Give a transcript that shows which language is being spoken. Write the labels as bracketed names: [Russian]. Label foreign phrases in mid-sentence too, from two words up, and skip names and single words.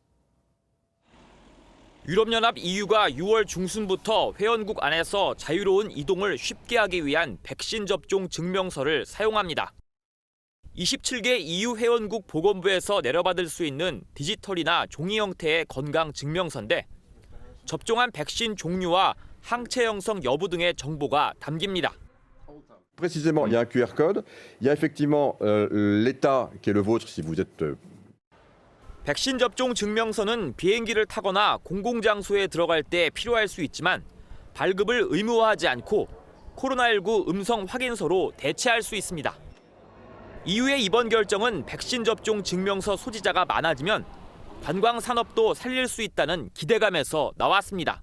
[Korean] 유럽연합 EU가 6월 중순부터 회원국 안에서 자유로운 이동을 쉽게 하기 위한 백신 접종 증명서를 사용합니다. 27개 EU 회원국 보건부에서 내려받을 수 있는 디지털이나 종이 형태의 건강 증명서인데 접종한 백신 종류와 항체 형성 여부 등의 정보가 담깁니다. [French] Précisément, il y a un QR code. Il y a effectivement l'état qui est le vôtre si vous êtes. [Korean] 백신 접종 증명서는 비행기를 타거나 공공장소에 들어갈 때 필요할 수 있지만 발급을 의무화하지 않고 코로나19 음성 확인서로 대체할 수 있습니다. EU의 이번 결정은 백신 접종 증명서 소지자가 많아지면 관광 산업도 살릴 수 있다는 기대감에서 나왔습니다.